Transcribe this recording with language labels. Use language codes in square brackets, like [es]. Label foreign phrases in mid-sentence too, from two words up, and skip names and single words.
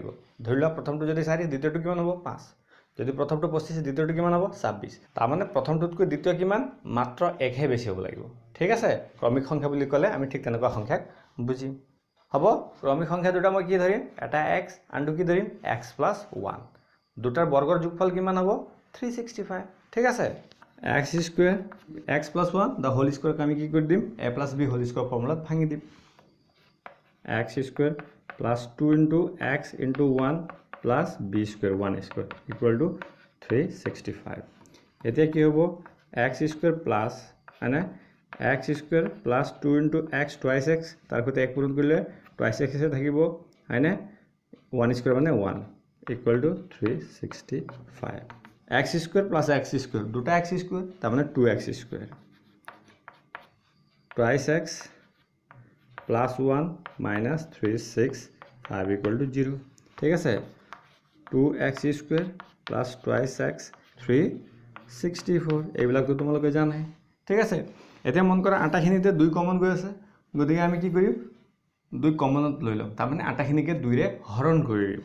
[as] ধৰি লোৱা প্ৰথমটো যদি 4 দ্বিতীয়টো কিমান হ'ব 5, যদি প্ৰথমটো 25 দ্বিতীয়টো কিমান হ'ব 26, তাৰ মানে প্ৰথমটোতকৈ দ্বিতীয় কিমান মাত্ৰ 1 হে বেছি হ'ব লাগিব। ঠিক আছে, ক্ৰমিক সংখ্যা বুলি ক'লে আমি ঠিক তেনেকুৱা সংখ্যাক বুজিম। হ'ব ক্ৰমিক সংখ্যা দুটা মই কি ধৰিম এটা x আনটো কি ধৰিম x + 1। দুটাৰ বৰ্গৰ যোগফল কিমান হ'ব 365। ঠিক আছে, [en] x square x + 1 the whole square [as] আমি কি কৰি দিম [en] a + b whole square [as] ফৰ্মুলাত ভাঙি দিম। [en] x square + 2 into x into 1 plus b square 1 square equal to 365। [as] এতিয়া কি হ'ব [en] x square plus মানে x square plus 2 into x twice x [as] তাৰ সৈতে 1 পূৰণ কৰিলে [en] twice x [as] এ থাকিব হয়নে [en] 1 স্কয়ার মানে 1 equal to 365। x square plus x square দুটা x square [as] তাৰ মানে [en] 2x square twice x plus 1 minus 365 equal to 0। [as] ঠিক আছে, [en] 2x square plus twice x 364 [as] এইবিলাকতো তোমালোকে জানাই। ঠিক আছে, এতিয়া মন কৰা আটাখিনিতে 2 কমন গৈ আছে, গতিকে আমি কি কৰিম 2 কমনত লৈ লম, তাৰ মানে আটাখিনিকে 2 ৰে হৰণ কৰি দিম।